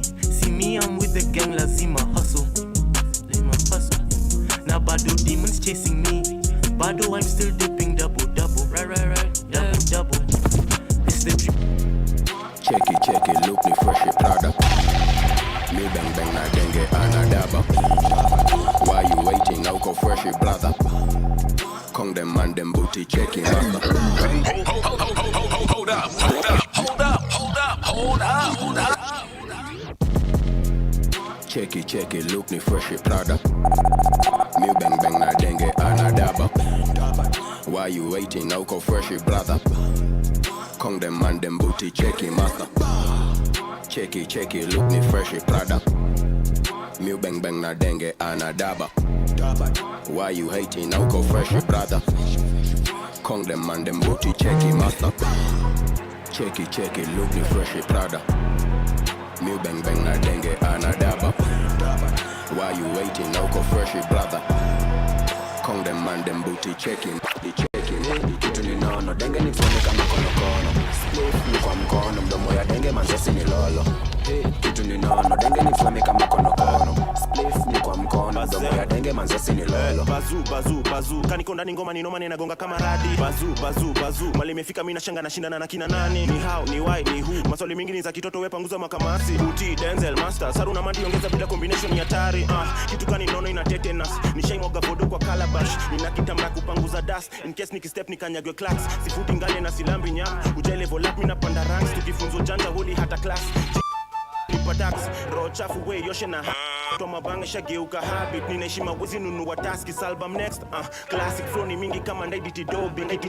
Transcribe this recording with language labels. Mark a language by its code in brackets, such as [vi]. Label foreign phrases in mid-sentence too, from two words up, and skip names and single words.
[en] See me, I'm with the gang, lazima hustle. Now Bado demons chasing me. Bado, I'm still dipping double. Right. Double. It's the Check it, look me fresh it Prada. Me bang na denge anadaba. Why you waiting? Now go fresh it brother. Kong them man them booty checking master. Hold up. Check it, look me fresh it Prada. Me bang na denge anadaba. Why you waiting? Now go fresh it brother. Kong them man them booty checking master. Check it, look me fresh it Prada. Me bang na denge anadaba. Why you hating? Now go fresh it brother. Kong them man them booty checking master. Check it, look me fresh it Prada. Me bang na denge anadaba. Why you waiting? Now go fresh it brother. Kong them man them booty checking. [sw] Kitu ni nono, denge ni flame kama kono. Split ni kwa mkono, mdomo ya denge manzasi ni lolo. Kitu ni nono, denge ni flame kama kono. Split ni kwa mkono, mdomo ya denge manzasi ni lolo. Bazu, kaniko ndani ngoma ni noma ninagonga kama radi. Bazu, mali imefika mimi nashanga na shindana na kina nani? Ni how, ni why, ni who. Maswali mingi ni za kitoto wewe panguza makamasi. Uti, Denzel, Master, Saru na Mandi ongeza bila combination ya hatari. Kitu kani nono ina tetanus. Nishaimwaga bodo kwa calabash. Nina kitamra kupanguza dust. [en] In case [sw] nikistep nikanyagwe class. Sifuti ngale na silambi nyam. Ujai [en] level up [sw] mina panda ranks. Tukifunzo janja hodi hata class. Patax, roho chafu we yoshe na Toma banga shageuka habit. Ninaheshima wezi nunua taski [en] album next. Classic flow [sw] ni mingi kama ndaiditi dobi.